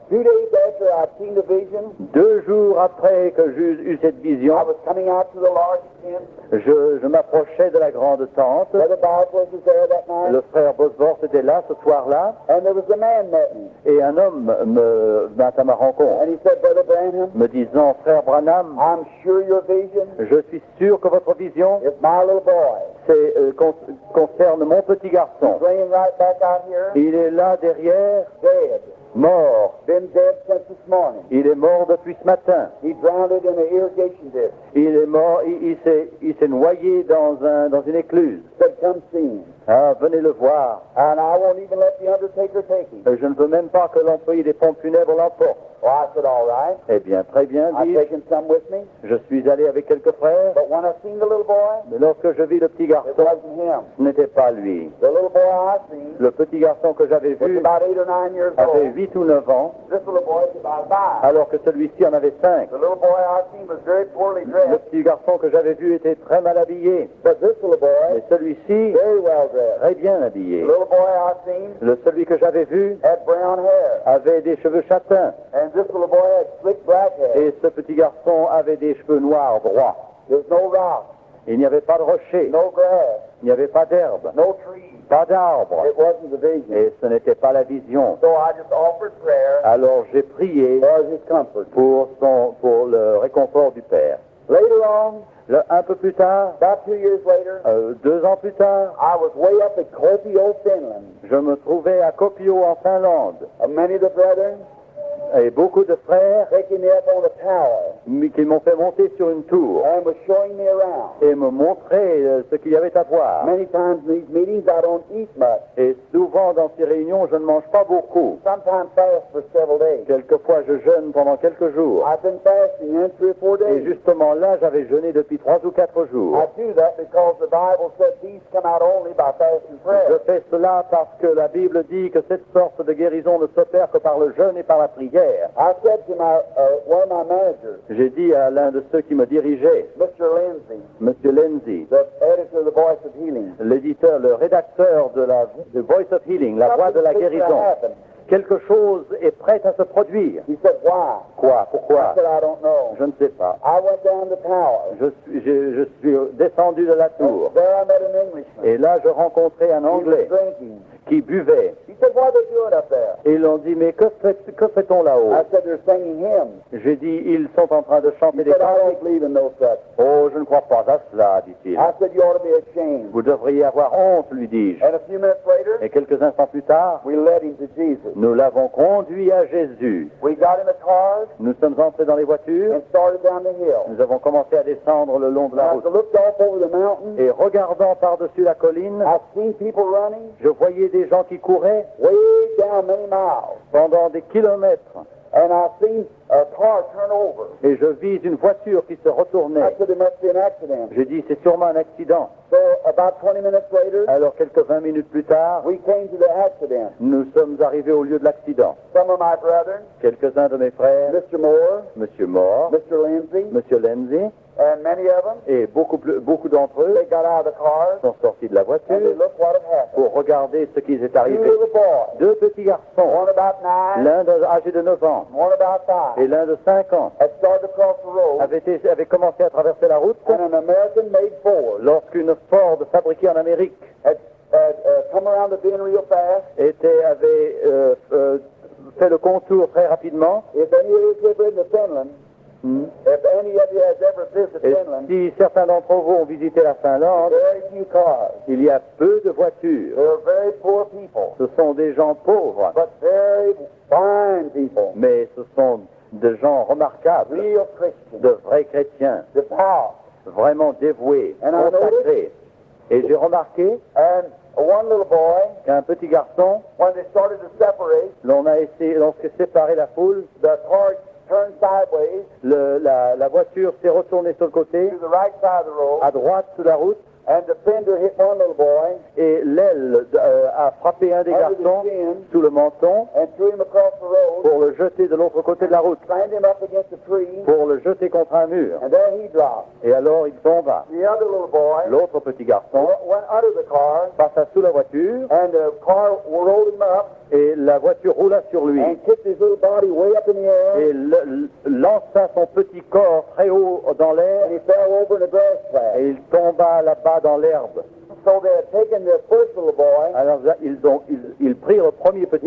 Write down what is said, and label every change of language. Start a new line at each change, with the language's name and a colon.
English: 2 days after I'd seen the vision,
French: 2 jours après que j'eus eu cette vision,
English: I was coming out to the large tent.
French: je m'approchais de la grande tente.
English: Brother Bosworth was there that night.
French: Le frère Bosworth était là ce soir-là,
English: And there was a man met me.
French: et un homme vint à ma rencontre,
English: And he said, Brother Branham,
French: me disant, frère Branham,
English: I'm sure your vision
French: je suis sûr que votre vision
English: is my little boy.
French: concerne mon petit garçon.
English: Laying right back out here,
French: Il est là derrière,
English: dead.
French: mort.
English: Been dead since this morning.
French: Il est mort depuis ce matin.
English: He drowned in an irrigation ditch.
French: Il est mort, il s'est noyé dans une écluse.
English: Said, come see him.
French: Ah, venez le voir.
English: And I won't even let the undertaker take him.
French: Je ne veux même pas que l'employé des pompes funèbres l'emporte.
English: Well, I said, all right.
French: Eh bien, très bien,
English: I've
French: dis-je.
English: taken some with me.
French: Je suis allé avec quelques frères,
English: But when I seen the little boy,
French: mais lorsque je vis le petit
English: it
French: garçon,
English: wasn't him.
French: ce n'était pas lui.
English: The little boy I seen
French: Le petit garçon que j'avais
English: was
French: vu
English: about 8 or 9 years
French: avait
English: old.
French: 8 ou 9 ans,
English: This little boy was about 5.
French: alors que celui-ci en avait 5.
English: The little boy I seen was very poorly
French: Le
English: dressed.
French: petit garçon que j'avais vu était très mal habillé,
English: But this little boy,
French: mais celui-ci,
English: very well dressed.
French: très bien habillé.
English: The little boy I seen
French: Celui que j'avais vu
English: had brown hair.
French: avait des cheveux châtains,
English: And this little boy had slick black hair.
French: et ce petit garçon avait des cheveux noirs droits.
English: There's no rock,
French: Il n'y avait pas de rocher,
English: no grass,
French: il n'y avait pas d'herbe,
English: no trees.
French: pas d'arbre,
English: It wasn't the vision.
French: et ce n'était pas la vision.
English: So I just offered prayer
French: Alors j'ai prié
English: for his comfort.
French: pour le réconfort du Père.
English: Later on,
French: Un peu plus tard,
English: about 2 years later,
French: 2 ans plus tard,
English: I was way up at Kuopio, Finland.
French: je me trouvais à Kuopio en Finlande,
English: Many of the brethren
French: et beaucoup de frères
English: taking me up on a tower
French: qui m'ont fait monter sur une tour
English: and was showing me around.
French: et me montrer ce qu'il y avait à voir.
English: Many times in these meetings I don't eat much.
French: Et souvent dans ces réunions, je ne mange pas beaucoup.
English: Sometimes fast for several days.
French: Quelquefois, je jeûne pendant quelques jours.
English: I've been fasting in 3 or 4
French: Et
English: days.
French: justement là, j'avais jeûné depuis 3 ou 4 jours.
English: I do that because the Bible said these come out only by fast and
French: Je
English: prayer.
French: fais cela parce que la Bible dit que cette sorte de guérison ne s'opère que par le jeûne et par la prière.
English: I said to one of my managers,
French: J'ai dit à l'un de ceux qui me dirigeait,
English: Mr. Lindsay,
French: Monsieur Lindsay,
English: the editor of the Voice of Healing,
French: l'éditeur, le rédacteur de Voice of Healing, la voix de la
English: something's fixing to
French: guérison,
English: happen.
French: quelque chose est prêt à se produire.
English: He said, why?
French: Quoi?
English: I
French: Pourquoi?
English: said, I don't know.
French: Je ne sais pas.
English: I went down the tower.
French: Je suis descendu de la tour.
English: There I met an Englishman.
French: Et là, je rencontrais un
English: He was
French: Anglais
English: drinking.
French: qui buvait.
English: He said, what are they doing up there?
French: Et ils ont dit, mais que fait-on là-haut?
English: I said, they're singing hymns.
French: J'ai dit, ils sont en train de chanter
English: He
French: des
English: said, I
French: cantiques.
English: don't believe in no such.
French: Oh, je ne crois pas à cela, dit-il.
English: I said, you ought to be ashamed.
French: Vous devriez avoir honte, lui dis-je.
English: And a few minutes later,
French: Et quelques instants plus tard,
English: we led him to Jesus.
French: nous l'avons conduit à Jésus.
English: We got in the cars
French: Nous sommes entrés dans les voitures.
English: and started down the hill.
French: Nous avons commencé à descendre le long de la
English: And as
French: route.
English: I looked off over the mountain,
French: Et regardant par-dessus la colline,
English: I seen people running
French: je voyais des gens qui couraient
English: way down many miles.
French: pendant des kilomètres.
English: And I seen a car turn over.
French: Et je vis une voiture qui se
English: I
French: retournait.
English: said, there must be an accident.
French: J'ai dit, c'est sûrement un accident.
English: So about 20 minutes later,
French: Alors, quelques 20 minutes plus tard,
English: we came to the accident.
French: nous sommes arrivés au lieu de l'accident.
English: Some of my brethren,
French: Quelques-uns de mes frères,
English: Mr. Moore,
French: M. Moore,
English: Mr. Lindsay,
French: M. Lindsay,
English: and many of them,
French: et beaucoup d'entre eux
English: they got out of the cars
French: sont sortis de la
English: and they
French: voiture
English: looked what had happened.
French: pour regarder ce qui est
English: Two
French: arrivé.
English: little boys,
French: Deux petits garçons,
English: one about 9,
French: l'un âgé de 9 ans
English: one about 5,
French: et l'un de 5 ans,
English: had started across the road,
French: avaient commencé à traverser la route
English: and an American-made Ford
French: lorsqu'une Ford fabriquée en Amérique
English: had come around the bend real fast.
French: avait fait le contour très rapidement.
English: If any of you have been to Finland, if any of you has ever visited
French: Et
English: Finland,
French: si certains d'entre vous ont visité la Finlande,
English: very few cars.
French: il y a peu de voitures.
English: They're very poor people,
French: Ce sont des gens pauvres,
English: but very fine people,
French: mais ce sont des gens remarquables,
English: real Christians,
French: de vrais chrétiens,
English: devout.
French: vraiment dévoués,
English: And I
French: consacrés. Et j'ai remarqué
English: And one little boy,
French: qu'un petit garçon,
English: when they started to separate,
French: lorsque séparé la foule,
English: the car turned sideways
French: la voiture s'est retournée sur le côté,
English: to the right side of the road,
French: à droite sous la route,
English: and the fender hit one little boy
French: et l'aile a frappé un des
English: under the
French: garçons
English: chin
French: sous le menton
English: and threw him across the road,
French: pour le jeter de l'autre côté de la route,
English: slammed him up against a tree,
French: pour le jeter contre un mur.
English: and there he dropped.
French: Et alors il tomba.
English: The other little boy
French: L'autre petit garçon
English: went under the car,
French: passa sous la voiture
English: and the car rolled him up
French: et la voiture roula sur lui
English: and kicked his little body way up in the air,
French: et lança son petit corps très haut dans
English: and
French: l'air
English: he fell over in a grass patch.
French: et il tomba là-bas dans l'herbe.
English: So they had taken the first little boy,
French: Alors ils prirent le premier petit